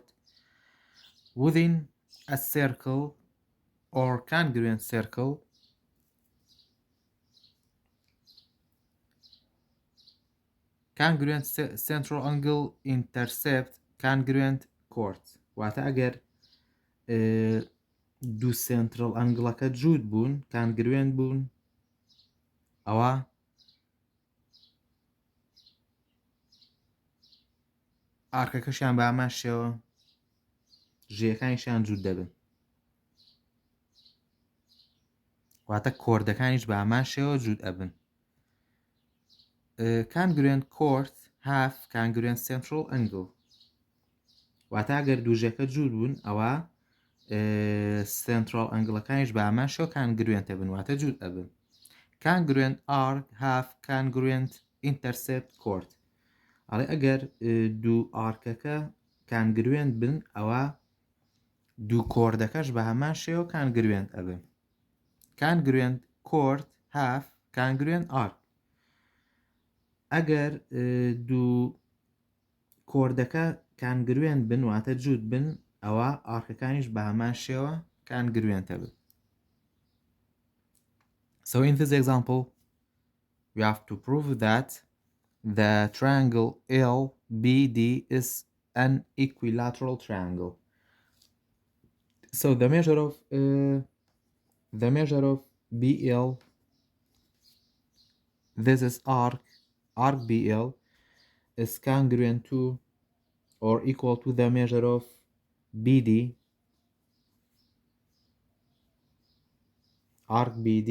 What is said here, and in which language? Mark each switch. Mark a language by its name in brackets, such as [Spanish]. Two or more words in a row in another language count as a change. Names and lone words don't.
[English] Within a circle or congruent circle, congruent central angle intercept congruent chords. [Central Kurdish] واتە ئەگەر دوو سنترال ئەنگڵەکە جوود بوون کانگروێن بوون ئەوە ئارکەکەشیان بە ئەمان شێوە ژێەکانیشیان جوود دەبن واتە کۆردەکانیش بە ئەمان شێوە جوود ئەبن [English] congruent chord have congruent central angle [Central Kurdish] واتە ئەگەر دووژەکە جوود بوون ئەوە central ئەنگڵەکانیش بە ئەمان شێوە congruent ئەبن واتە جوود ئەبن [English] congruent arc have congruent intercept chord [Central Kurdish] ئەڵێ ئەگەر دوو ئارکەکە کانگروێنت بن ئەوە دوو کۆردەکەش بە هەمان شێوە کانگروێنت ئەبن [English] congruent chord have congruent arc [Central Kurdish] ئەگەر دوو کۆردەکە کانگروێنت بن واتە جوود بن ئەوە ئارکەکانیش بە هەمان شێوە کانگروێنتە بن. [English] So in this example we have to prove that the triangle LBD is an equilateral triangle. So the measure of BL, this is arc BL is congruent to or equal to the measure of BD, arc BD.